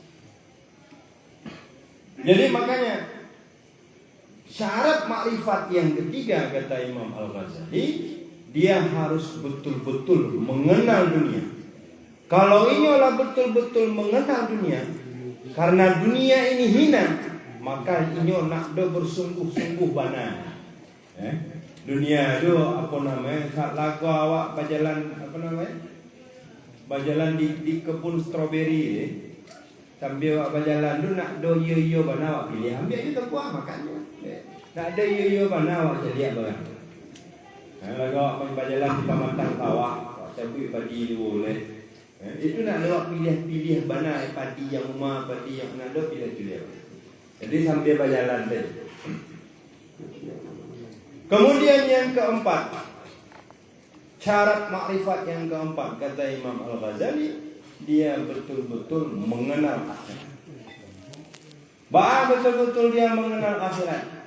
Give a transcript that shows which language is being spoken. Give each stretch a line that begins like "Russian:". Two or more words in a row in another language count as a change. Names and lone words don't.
Indonesian: Jadi makanya syarat makrifat yang ketiga kata Imam Al-Ghazali, dia harus betul-betul mengenal dunia. Kalau ini adalah betul-betul mengenal dunia, karena dunia ini hina, maka
Minangkabau: inyo nak do bersungguh-sungguh bana.
Indonesian: Dunia do apa namanya?
Minangkabau: Sak lagu awak berjalan apa namanya? Berjalan di kebun stroberi sambil awak berjalan tu nak do yo bana awak pilih ambil itu buah makannya. Nak ada yo bana awak jadi apa? Lagu awak berjalan di pamantang sawah, awak cabut padi dulu boleh. Itu nak awak pilih bana padi yang rumah, padi yang nak do pilih.
Indonesian: Jadi sambil berjalan tadi. Kemudian yang keempat, syarat makrifat yang keempat kata Imam Al-Ghazali, dia betul-betul mengenal akhirat. Betul-betul dia mengenal akhirat.